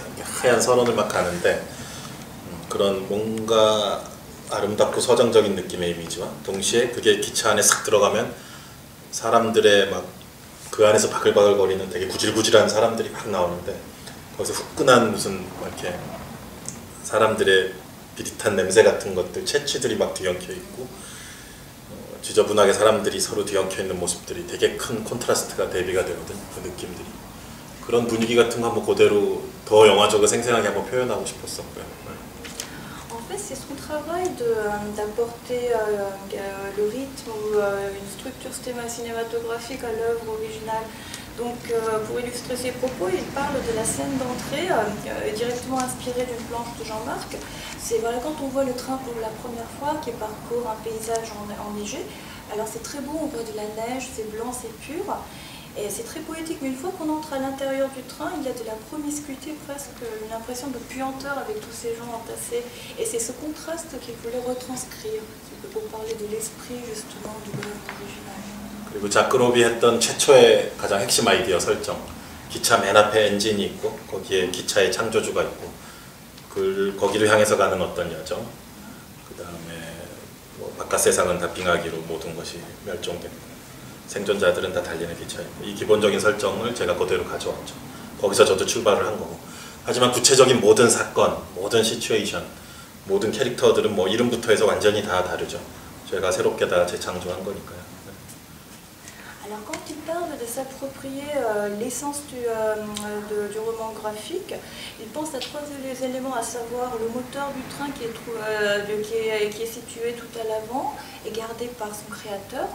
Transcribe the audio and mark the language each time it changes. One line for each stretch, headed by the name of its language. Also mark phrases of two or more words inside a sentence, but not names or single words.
Korean: 하얀 설원을 막 가는데 그런 뭔가 아름답고 서정적인 느낌의 이미지와 동시에 그게 기차 안에 싹 들어가면 사람들의 막 그 안에서 바글바글거리는 되게 구질구질한 사람들이 막 나오는데 거기서 후끈한 무슨 막 이렇게 사람들의 비릿한 냄새 같은 것들, 채취들이 막 뒤엉켜 있고 지저분하게 사람들이 서로 뒤엉켜 있는 모습들이 되게 큰 콘트라스트가 대비가 되거든. 그 느낌들이. 그런 분위기 같은 거 한번 그대로 더 영화적으로 생생하게 한번 표현하고 싶었었고요.
French: En fait, c'est son travail d'apporter le rythme ou une structure cinématographique à l'œuvre originale. Donc, pour illustrer ses propos, il parle de la scène d'entrée directement inspirée d'une planche de Jean-Marc. C'est voilà, quand on voit le train pour la première fois qui parcourt un paysage enneigé. Alors c'est très beau, on voit de la neige, c'est blanc, c'est pur. Et c'est très poétique, mais une fois qu'on entre à l'intérieur du train, il y a de la promiscuité, presque une impression de puanteur avec tous ces gens entassés. Et c'est ce contraste qu'il voulait retranscrire, pour parler de l'esprit justement de l'œuvre originale.
Korean: 그리고 자크롭이 했던 최초의 가장 핵심 아이디어 설정, 기차 맨 앞에 엔진이 있고 거기에 기차의 창조주가 있고 거기를 향해서 가는 어떤 여정, 그 다음에 뭐 바깥 세상은 다 빙하기로 모든 것이 멸종됐고 생존자들은 다 달리는 기차이고 이 기본적인 설정을 제가 그대로 가져왔죠. 거기서 저도 출발을 한 거고. 하지만 구체적인 모든 사건, 모든 시츄에이션, 모든 캐릭터들은 뭐 이름부터 해서 완전히 다 다르죠. 제가 새롭게 다 재창조한 거니까요.
French: Alors quand il parle de s'approprier l'essence du roman graphique, il pense à trois éléments, à savoir le moteur du train qui est situé tout à l'avant, est gardée par son créateur.